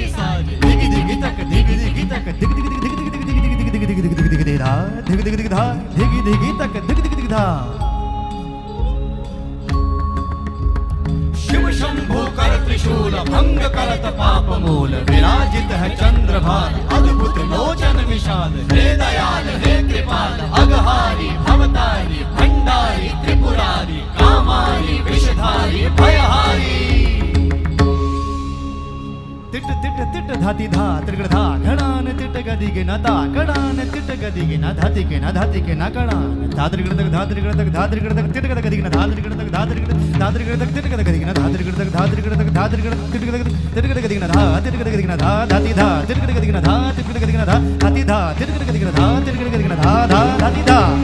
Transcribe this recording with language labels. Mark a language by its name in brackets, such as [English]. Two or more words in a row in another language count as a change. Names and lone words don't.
[Hindi] साजे दिग दिग तक दिग दिग तक दिग दिग दिग दिग दिग दिग दिग दिग दिग दिग दिग धा दिग दिग दिग धा दिग दिग तक दिग दिग दिग धा शिव शंभो कर त्रिशूल भंग करत पाप मूल विराजित है चंद्रभान अद्भुत लोचन विशाल हे दयाल हे कृपाल अघहारी भवतारी भंडारी त्रिपुरारी कामारी विषधारी भयहारी तिट तिट तिट धाति धा त्रिगण धा घड़ान तिट गदि के नता कड़ान तिट गदि के न धाति के न धाति के न कड़ान धात्रिगण तक धात्रिगण तक धात्रिगण तक तिट गद गदि के न धात्रिगण तक धात्रिगण तक तिट गद गदि के न धात्रिगण तक धात्रिगण तक धात्रिगण तिट गद गदि के न धा तिट गद गदि के न धा धाति धा तिट गद गदि के न धा तिट गद गदि के न धा धाति धा तिट गद गदि के न धा तिट गद गदि के न धा धा धाति धा